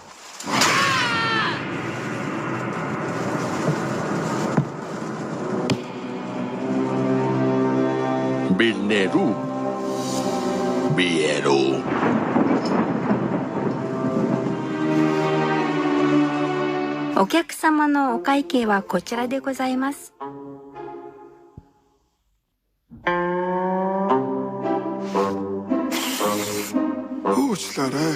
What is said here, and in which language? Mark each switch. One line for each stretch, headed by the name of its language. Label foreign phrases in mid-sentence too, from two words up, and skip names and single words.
Japanese: Билнеру. Биеру. お客様のお会計はこちらでございます。
Mongolian: Уучлаарай.